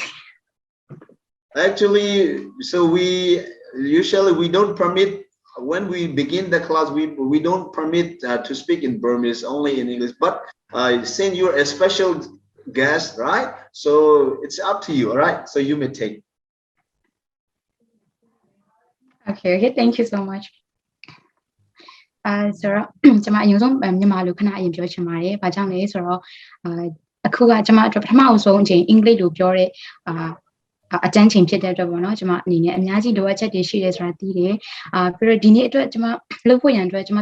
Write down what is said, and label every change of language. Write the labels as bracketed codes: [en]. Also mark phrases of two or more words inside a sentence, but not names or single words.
[en] Actually, so we don't permit, when we begin the class, we don't permit to speak in Burmese, only in English. But since you're a special guest, right? So it's up to you. All right, so you may take. Okay, thank you so much. [my] ဆိုတော့ကျွန်မအရင်ဆုံးမြန်မာလိုခဏအရင်ပြောချင်ပါတယ်။ဘာကြောင့်လဲဆိုတော့အခုကကျွန်မအတွက်ပထမအဆုံးအချိန်အင်္ဂလိပ်လိုပြောတဲ့အတန်းချိန်ဖြစ်တဲ့အတွက်ပေါ့နော်ကျွန်မအနေနဲ့အများကြီးလိုအပ်ချက်တွေရှိတယ်ဆိုတာသိတယ်ပြီးတော့ဒီနေ့အတွက်ကျွန်မလုပ်ဖို့ရန်အတွက်ကျွန်မ